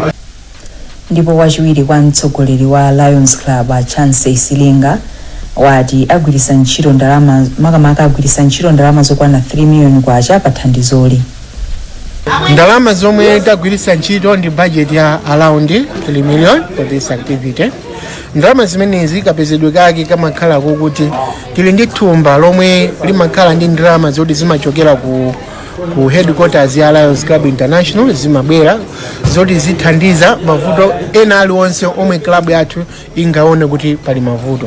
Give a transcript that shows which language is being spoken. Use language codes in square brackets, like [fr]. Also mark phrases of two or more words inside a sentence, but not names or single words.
[ny] Ndipo wachiwiri kwa mtsogoleri wa Lions Club Chance Silinga wati agwiritsa ntchito ndalama makamaka agwiritsa ntchito ndalama zokwana 3 million kwacha pa thandizoli. Ndalama zomwe tagwiritsa ntchito ndi budget ya [en] around 3 million for this activity. [ny] Ndalama zimenezi kapezedwe kake kamakhala kuti tili ndi thumba lomwe limakhala ndi ndalama zoti zimachokera ku headquarters ya Lions Club International, zimabwera zoti zithandiza mavuto ena aliwonse omwe club yathu ingaone kuti pali mavuto.